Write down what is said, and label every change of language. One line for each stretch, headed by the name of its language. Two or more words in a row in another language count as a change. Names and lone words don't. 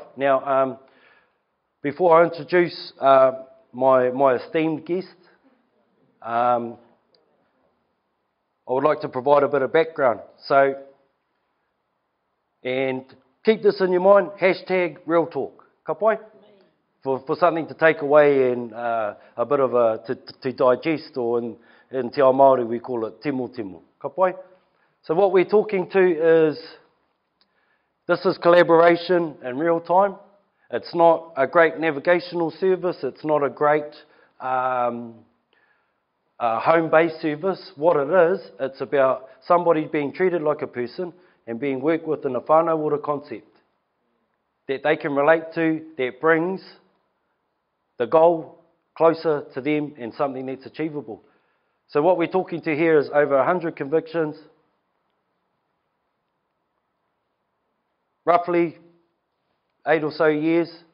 English: Now, before I introduce my esteemed guest, I would like to provide a bit of background. So, and keep this in your mind, hashtag real talk.
Māori: Ka pai?
English: For something to take away and a bit of to digest, or in
Māori: Te Ao Māori
English: we call it
Māori: timo timo. Ka pai?
English: So what we're talking to is, this is collaboration in real time. It's not a great navigational service. It's not a great home-based service. What it is, it's about somebody being treated like a person and being worked with in a
Māori: whānau ora
English: concept that they can relate to, that brings the goal closer to them and something that's achievable. So what we're talking to here is over 100 convictions, roughly 8 or so years.